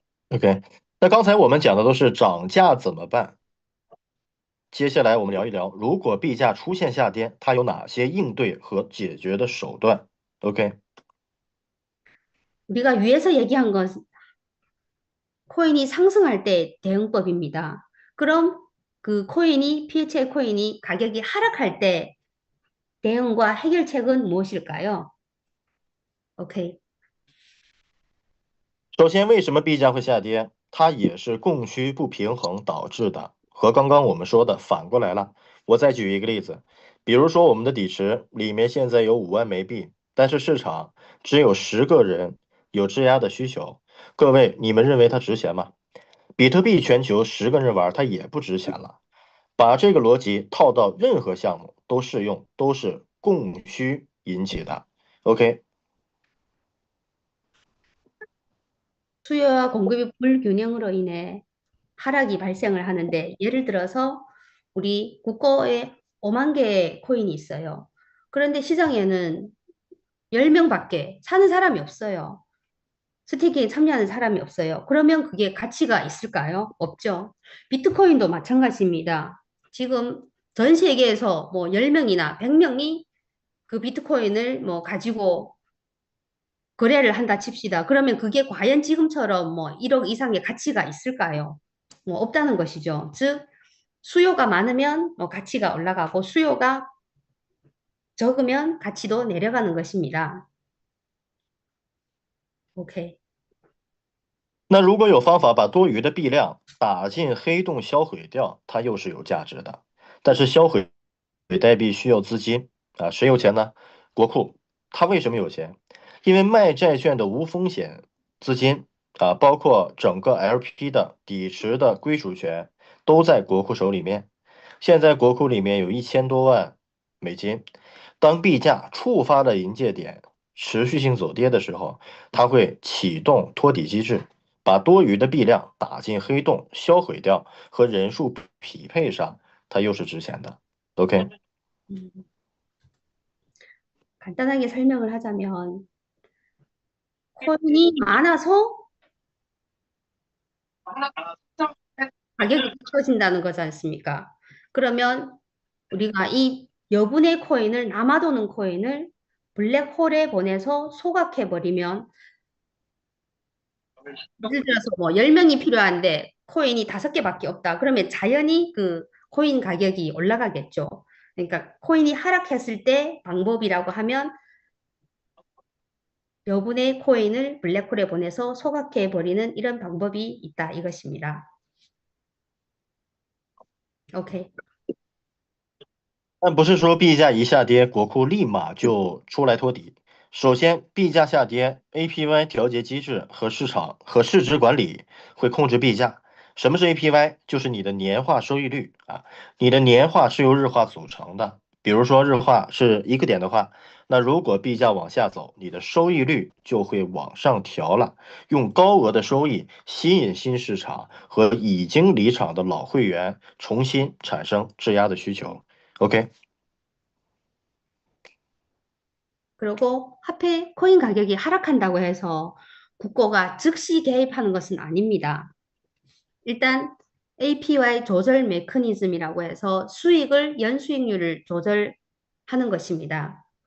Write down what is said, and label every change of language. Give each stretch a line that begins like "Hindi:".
Chinese: OK， 那刚才我们讲的都是涨价怎么办？接下来我们聊一聊，如果币价出现下跌，它有哪些应对和解决的手段 ？OK，
Korean: 우리가 위에서 얘기한 건 코인이 상승할 때 대응법입니다. 그럼 그 PHI 코인이 가격이 하락할 때 대응과 해결책은 무엇일까요? OK，
Chinese: 首先为什么币价会下跌？它也是供需不平衡导致的，和刚刚我们说的反过来了。我再举一个例子，比如说我们的底池里面现在有5万枚币，但是市场只有10个人有质押的需求，各位你们认为它值钱吗？比特币全球10个人玩，它也不值钱了。把这个逻辑套到任何项目都适用，都是供需引起的。 OK。
Korean: 수요와 공급의 불균형으로 인해 하락이 발생을 하는데 예를 들어서 우리 국고에 5만 개의 코인이 있어요. 그런데 시장에는 10명밖에 사는 사람이 없어요. 스테이킹에 참여하는 사람이 없어요. 그러면 그게 가치가 있을까요? 없죠. 비트코인도 마찬가지입니다. 지금 전 세계에서 10명이나 100명이 그 비트코인을 가지고 거래를 한다 칩시다. 그러면 그게 과연 지금처럼 1억 이상의 가치가 있을까요? 없다는 것이죠. 즉, 수요가 많으면 가치가 올라가고 수요가 적으면 가치도 내려가는 것입니다. OK。
Chinese: 那如果有方法把多余的币量打进黑洞销毁掉，它又是有价值的。但是销毁代币需要资金啊，谁有钱呢？国库。它为什么有钱？因为卖债券的无风险资金啊，包括整个 LP 的底池的归属权都在国库手里面。现在国库里面有1000多万美金，当币价触发了临界点，持续性走跌的时候，它会启动托底机制，把多余的币量打进黑洞，销毁掉，和人数匹配上，它又是值钱的。 OK，
Korean: 음, 간단하게 설명을 하자면 코인이 많아서 가격이 떨어진다는 거지 않습니까? 그러면 우리가 이 여분의 코인을 남아도는 코인을 블랙홀에 보내서 소각해 버리면 예를 들어서 뭐 10명이 필요한데 코인이 5개밖에 없다. 그러면 자연히 그 코인 가격이 올라가겠죠. 그러니까 코인이 하락했을 때 방법이라고 하면 여분의 코인을 블랙홀에 보내서 소각해 버리는 이런 방법이 있다 이것입니다. OK，
Chinese: 但不是说币价一下跌，国库立马就出来托底。首先，币价下跌，APY 调节机制和市场和市值管理会控制币价。什么是 APY？就是你的年化收益率啊，你的年化是由日化组成的。比如说日化是1个点的话，那如果币价往下走，你的收益率就会往上调了，用高额的收益吸引新市场和已经离场的老会员重新产生质押的需求。 OK，
Korean: 그리고 화폐 코인 가격이 하락한다고 해서 국고가 즉시 개입하는 것은 아닙니다. 일단 APY 조절 메커니즘이라고 해서 수익을 연수익률을 조절하는 것입니다.